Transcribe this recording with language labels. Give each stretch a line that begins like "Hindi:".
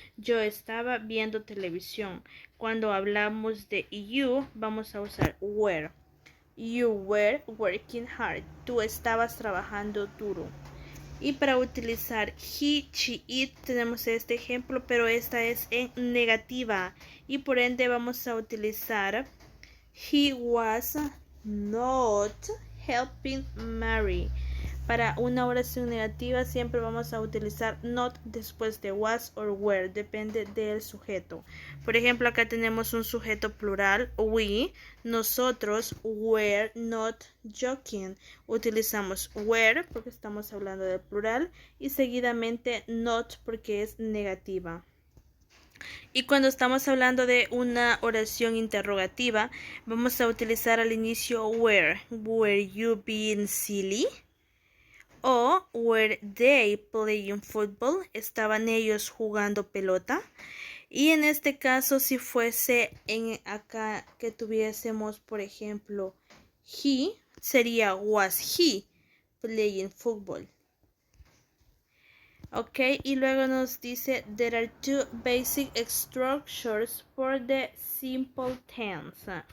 Spanish: Yo estaba viendo televisión. Cuando hablamos de you vamos a usar were.
English: You were working hard.
Spanish: Tú estabas trabajando duro. Y para utilizar he, she, it tenemos este ejemplo, pero esta es en negativa. Y por ende vamos a utilizar
English: he was not helping Mary.
Spanish: Para una oración negativa siempre vamos a utilizar not después de
English: was or were,
Spanish: depende del sujeto. Por ejemplo, acá tenemos un sujeto plural, we, nosotros
English: were not joking.
Spanish: Utilizamos were porque estamos hablando del plural y seguidamente not porque es negativa. Y cuando estamos hablando de una oración interrogativa, vamos a utilizar al inicio were.
English: Were you being silly? O were they playing football?
Spanish: ¿Estaban ellos jugando pelota? Y en este caso, si fuese en acá que tuviésemos, por ejemplo, he, sería
English: was he playing football.
Spanish: Ok, y luego nos dice,
English: there are two basic structures for the simple tense.